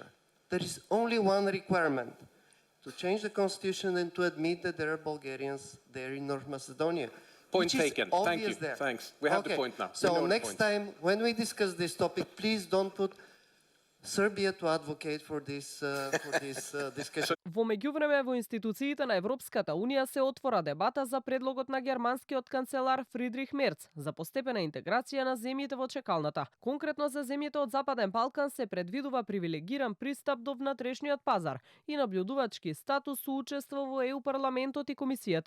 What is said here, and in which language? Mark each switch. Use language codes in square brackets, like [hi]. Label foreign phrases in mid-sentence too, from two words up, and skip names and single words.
[en] There is only one requirement: to change the constitution and to admit that there are Bulgarians there in North Macedonia. Point which is taken. Thank obvious you. there. Thanks. We have the point now. We So know the next point. time when we discuss this topic, please don't put Serbia to advocate for this discussion. [mk] Во меѓувреме во институциите на Европската Унија се отвора дебата за предлогот на германскиот канцелар Фридрих Мерц за постепена интеграција на земјите во чекалната. Конкретно за земјите од Западен Балкан се предвидува привилегиран пристап до внатрешниот пазар и наблюдувачки статус со учество во ЕУ парламентот и комисијата.